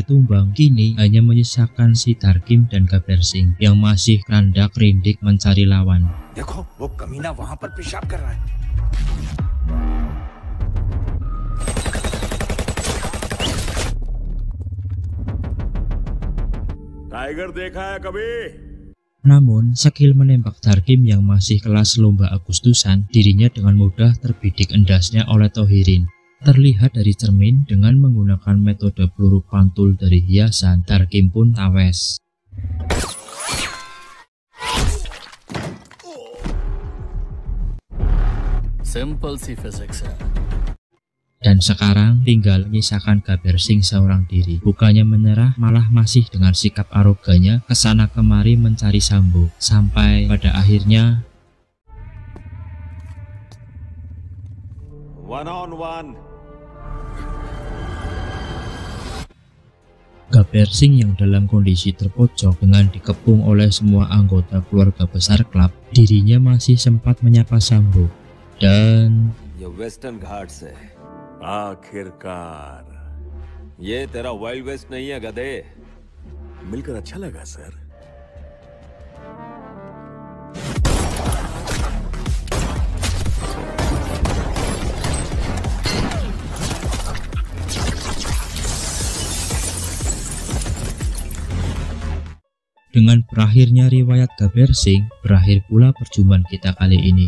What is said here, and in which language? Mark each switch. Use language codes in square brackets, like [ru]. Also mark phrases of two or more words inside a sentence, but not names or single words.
[id] tumbang, kini hanya menyisakan si Tarkim dan Gabber Singh yang masih kerandak rindik mencari lawan. [hi] देखो, वो कमीना वहां पर पेशाब कर रहा है। टाइगर देखा है कभी? [id] Namun, skill menembak Tarkim yang masih kelas lomba Agustusan, dirinya dengan mudah terbidik endasnya oleh Tohirin. Terlihat dari cermin dengan menggunakan metode peluru pantul dari hiasan, Tarkim pun tawes. [hi] सिंपल सी फिजिक्स है। [id] Dan sekarang tinggal menyisakan Gabber Singh seorang diri. Bukannya menyerah, malah masih dengan sikap arogannya kesana kemari mencari Sambo. Sampai pada akhirnya [en] One on one. [id] Gabber Singh yang dalam kondisi terpojok dengan dikepung oleh semua anggota keluarga besar klub, dirinya masih sempat menyapa Sambo. Dan [hi] ये वेस्टर्न घाट से आखिरकार ये तेरा वाइल्ड वेस्ट नहीं है गधे। मिलकर अच्छा लगा सर। [id] dengan berakhirnya riwayat Gabber Singh, berakhir pula perjumpaan kita kali ini.